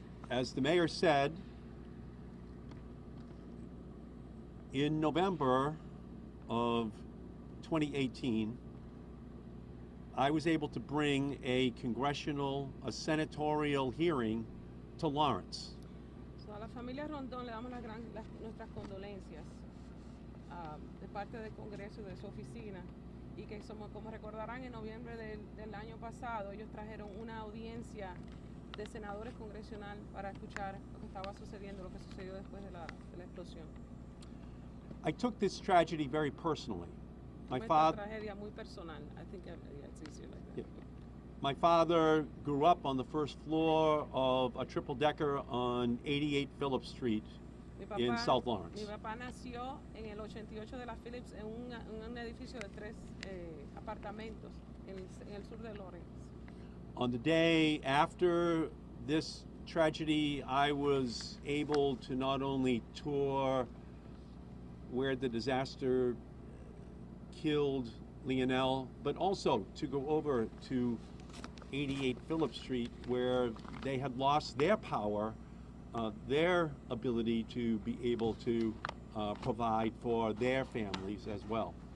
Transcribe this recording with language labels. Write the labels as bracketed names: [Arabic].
[English] As the mayor said, in November of 2018, I was able to bring a senatorial hearing to Lawrence. [Spanish] So a la familia Rondón le damos nuestras condolencias de parte del Congreso y de su oficina, y que como recordarán, en noviembre del año pasado ellos trajeron una audiencia de senadores congresional para escuchar lo que estaba sucediendo, lo que sucedió después de la explosión. [English] I took this tragedy very personally. My [Spanish] Fue esta [English] father, [Spanish] tragedia muy personal. [English] I think yeah, it's easier like that. Yeah. My father grew up on the first floor of a triple-decker on 88 Phillips Street in South Lawrence. [Spanish] Mi papá nació en el 88 de la Phillips en un edificio de 3 apartamentos en el sur de Lawrence. [English] On the day after this tragedy, I was able to not only tour where the disaster killed Leonel, but also to go over to 88 Phillips Street, where they had lost their power, their ability to be able to provide for their families as well.